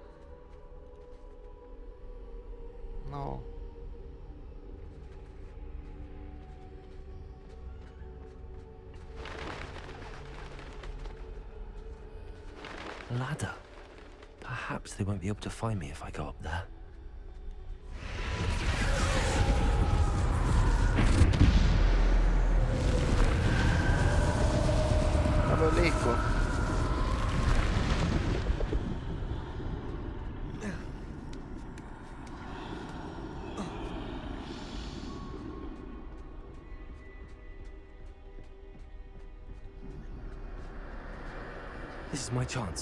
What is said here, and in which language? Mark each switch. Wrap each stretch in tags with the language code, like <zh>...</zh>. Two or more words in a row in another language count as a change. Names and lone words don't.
<en>No. Ladder. Perhaps they won't be able to find me if I go up there.</en> <fi>Mä voin liikkua.</fi> <en>This is my chance.</en>